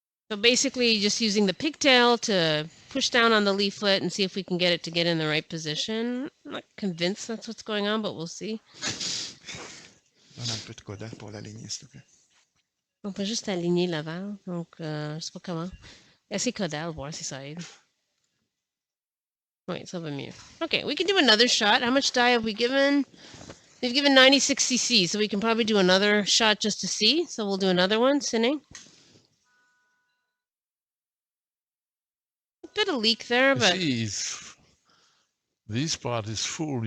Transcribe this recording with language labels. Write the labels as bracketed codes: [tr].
[en] So basically just using the pigtail to push down on the leaflet and see if we can get it to get in the right position. I'm not convinced that's what's going on, but we'll see. [fr] Donne un peu de coda pour l'aligner, s'il te plaît. On peut juste aligner la valve. Donc, je sais pas comment. Essayer caudal, voir si ça aide. Wait, ça va mieux. [en] Okay, we can do another shot. How much dye have we given? We've given 96 cc, so we can probably do another shot just to see. So we'll do another one, Sine. A bit of leak there, You but see, this part is full.